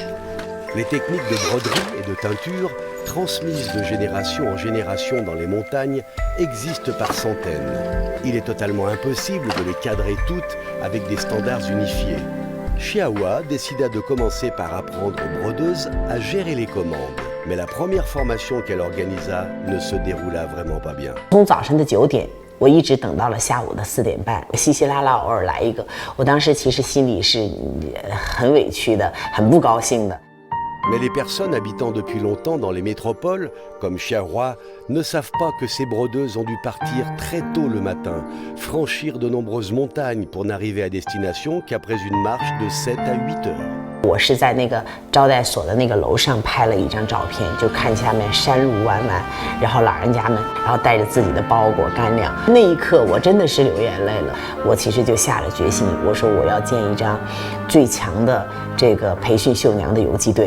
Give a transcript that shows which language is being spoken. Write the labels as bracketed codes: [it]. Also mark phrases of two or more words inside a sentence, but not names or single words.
[fr] Les techniques de broderie et de teinture, transmises de génération en génération dans les montagnes, existent par centaines. Il est totalement impossible de les cadrer toutes avec des standards unifiés. Chiaroua décida de commencer par apprendre aux brodeuses à gérer les commandes. Mais la première formation qu'elle organisa ne se déroula vraiment pas bien. [zh] 从早晨的9点，我一直等到了下午的4点半，稀稀拉拉偶尔来一个，我当时其实心里是很委屈的，很不高兴的。 [fr] Mais les personnes habitant depuis longtemps dans les métropoles, comme Chiaroua, ne savent pas que ces brodeuses ont dû partir très tôt le matin, franchir de nombreuses montagnes pour n'arriver à destination qu'après une marche de 7 à 8 heures. [zh] 我是在那个招待所的那个楼上拍了一张照片，就看下面山路弯弯，然后老人家们，然后带着自己的包裹干粮。那一刻我真的是流眼泪了。我其实就下了决心，我说我要建一张最强的这个培训绣娘的游击队。